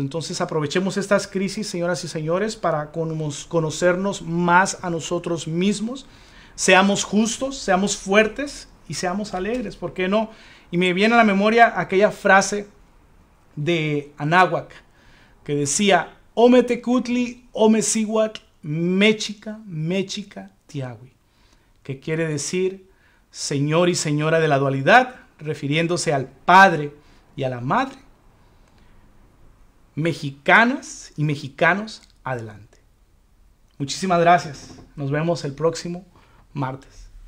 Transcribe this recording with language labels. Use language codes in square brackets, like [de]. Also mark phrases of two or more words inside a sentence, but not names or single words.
[es] Entonces aprovechemos estas crisis, señoras y señores, para conocernos más a nosotros mismos. Seamos justos, seamos fuertes y seamos alegres, ¿por qué no? Y me viene a la memoria aquella frase de Anáhuac que decía: [nah] Ome tecutli, ome sihuatl, mechica, mechica, tiahui, [es] que quiere decir señor y señora de la dualidad, refiriéndose al padre y a la madre. Mexicanas y mexicanos, adelante. Muchísimas gracias. Nos vemos el próximo martes.